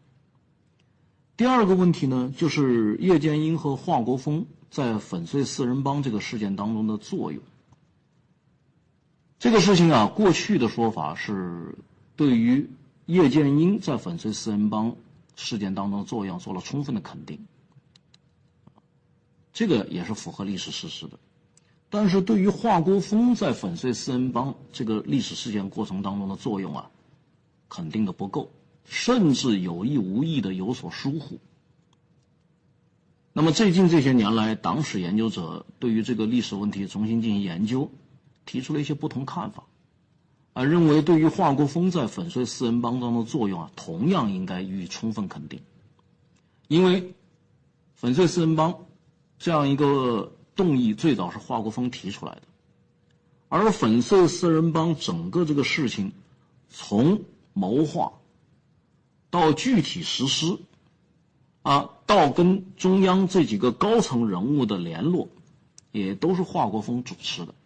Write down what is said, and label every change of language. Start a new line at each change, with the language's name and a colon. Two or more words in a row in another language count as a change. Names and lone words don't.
Chinese: 第二個問題呢，就是葉劍英和華國鋒在粉碎四人幫這個事件當中的作用。這個事情過去的說法是對於葉劍英在粉碎四人幫事件當中的作用做了充分的肯定，這個也是符合歷史事實的。但是对于华国锋在粉碎四人帮这个历史事件过程当中的作用肯定的不够，甚至有意无意的有所疏忽。那么最近这些年来，党史研究者对于这个历史问题重新进行研究，提出了一些不同看法，認為對於華國鋒在粉碎四人幫中的作用同樣應該予以充分肯定。因為粉碎四人幫這樣一個動議最早是華國鋒提出來的，而粉碎四人幫整個這個事情從謀劃到具體實施到跟中央這幾個高層人物的聯絡，也都是華國鋒主持的。